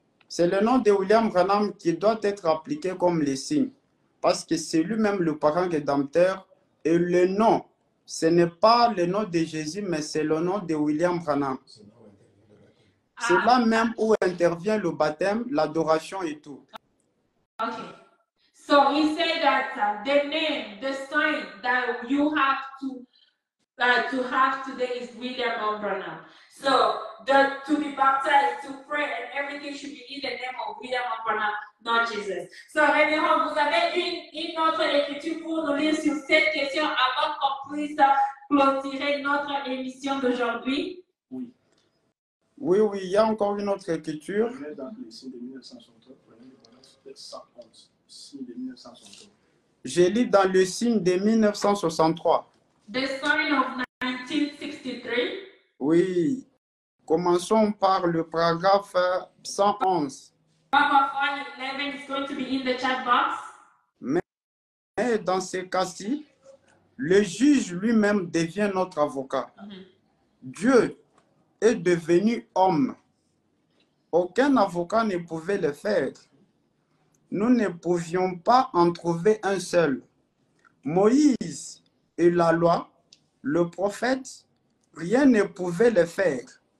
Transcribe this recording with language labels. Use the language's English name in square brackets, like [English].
[French] C'est le nom de William Branham qui doit être appliqué comme le signe, parce que c'est lui-même le parent rédempteur, et le nom, ce n'est pas le nom de Jésus, mais c'est le nom de William Branham. C'est là même où intervient le baptême, l'adoration et tout. [English] Okay. So he said that the name, the sign that you have to have today is William Branham. So to be baptized, to pray, and everything should be in the name of William Branham, not Jesus. [French] So, révérend, vous avez une autre écriture pour nous lire sur cette question avant qu'on puisse clôturer notre émission d'aujourd'hui? Oui. Oui, oui, il y a encore une autre écriture. Dans le signe de 1963, peut-être 111, signe de 1963. Je lis dans le signe de 1963. [English] The sign of 1963. [French] Oui. Commençons par le paragraphe 111. [English] Paragraph 111 is going to be in the chat box. [French] Mais dans ces cas-ci, le juge lui-même devient notre avocat. Dieu est devenu homme. Aucun avocat ne pouvait le faire. Nous ne pouvions pas en trouver un seul. Moïse et la loi, le prophète, rien ne pouvait le faire.